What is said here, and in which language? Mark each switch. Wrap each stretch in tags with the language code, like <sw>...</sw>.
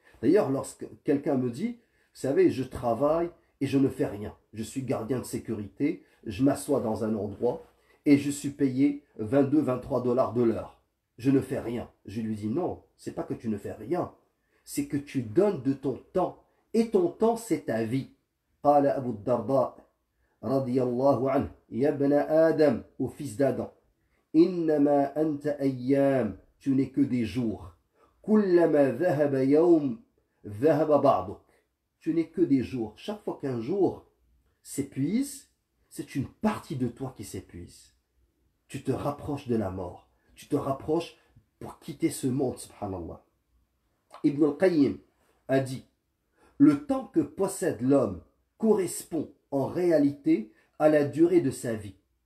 <fr>D'ailleurs, lorsque quelqu'un me dit, vous savez, je travaille et je ne fais rien. Je suis gardien de sécurité, je m'assois dans un endroit et je suis payé 22-23 dollars de l'heure. Je ne fais rien. Je lui dis, non, c'est pas que tu ne fais rien. C'est que tu donnes de ton temps. Et ton temps, c'est ta vie.</fr> <ar>قال أبو الدرداء رضي الله عنه يا ابن آدم</ar> <fr>au fils d'Adam</fr> <ar>إنما أنت أيام</ar> <fr>tu n'es que des jours</fr> <ar>كلما ذهب يوم ذهب بعضك tu n'es que des jours.</ar> <fr>Chaque fois qu'un jour s'épuise, c'est une partie de toi qui s'épuise. Tu te rapproches de la mort. Tu te rapproches pour quitter ce monde, subhanallah. Ibn al-Qayyim a dit, le temps que possède l'homme correspond en réalité à la durée de sa vie.</fr>